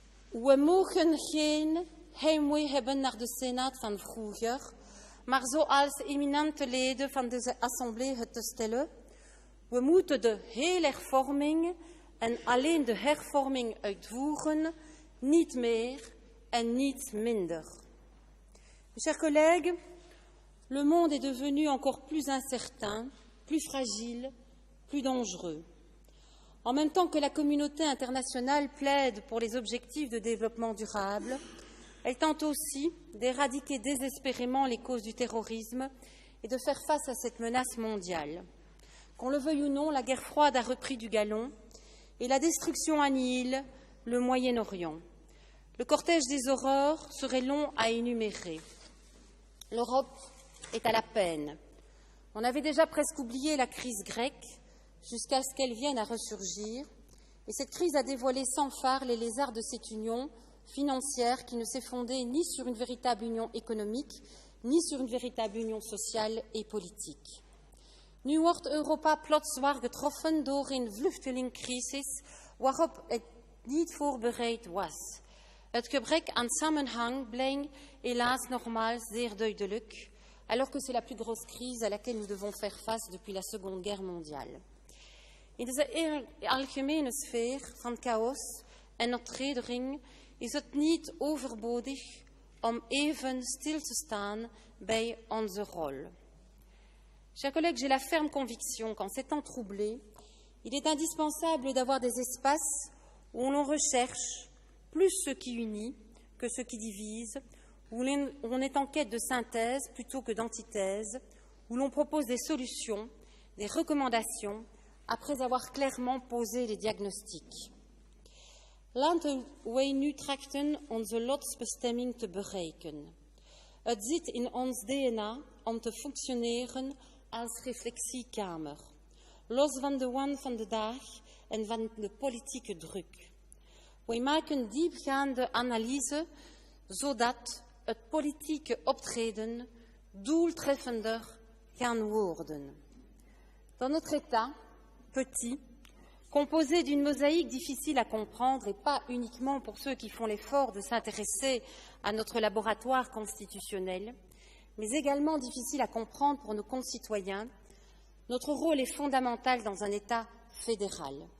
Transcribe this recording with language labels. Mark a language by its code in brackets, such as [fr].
[nl] We mogen geen heimwee hebben naar de Senaat van vroeger, maar zoals eminente leden van deze Assemblée het te stellen, we moeten de hele hervorming en alleen de hervorming uitvoeren, niet meer en niet minder. [fr] Mes chers collègues, le monde est devenu encore plus incertain, plus fragile, plus dangereux. En même temps que la communauté internationale plaide pour les objectifs de développement durable, elle tente aussi d'éradiquer désespérément les causes du terrorisme et de faire face à cette menace mondiale. Qu'on le veuille ou non, la guerre froide a repris du galon et la destruction annihile le Moyen-Orient. Le cortège des horreurs serait long à énumérer. L'Europe est à la peine. On avait déjà presque oublié la crise grecque jusqu'à ce qu'elle vienne à ressurgir. Et cette crise a dévoilé sans phare les lézards de cette union financière qui ne s'est fondée ni sur une véritable union économique, ni sur une véritable union sociale et politique. [nl] Nu wordt Europa plots zwaar getroffen door een vluchtelingencrisis waarop het niet voorbereid was. Het gebrek aan samenhang blijkt helaas nogmaals zeer duidelijk, [fr] alors que c'est la plus grosse crise à laquelle nous devons faire face depuis la Seconde Guerre mondiale. [nl] In deze algemene sfeer van chaos en ontreddering is het niet overbodig om even stil te staan bij onze rol. [fr] Chers collègues, j'ai la ferme conviction qu'en ces temps troublés, il est indispensable d'avoir des espaces où l'on recherche plus ce qui unit que ce qui divise, où l'on est en quête de synthèse plutôt que d'antithèse, où l'on propose des solutions, des recommandations, après avoir clairement posé les diagnostics. [nl] Laten wij nu trachten onze lotsbestemming te bereiken. Het zit in ons DNA om te functioneren als reflectiekamer, los van de waan van de dag en van de politieke druk. Wij maken diepgaande analyse, zodat het politieke optreden doeltreffender kan worden. [fr] Dans notre État, petit, composé d'une mosaïque difficile à comprendre et pas uniquement pour ceux qui font l'effort de s'intéresser à notre laboratoire constitutionnel, mais également difficile à comprendre pour nos concitoyens, notre rôle est fondamental dans un État fédéral.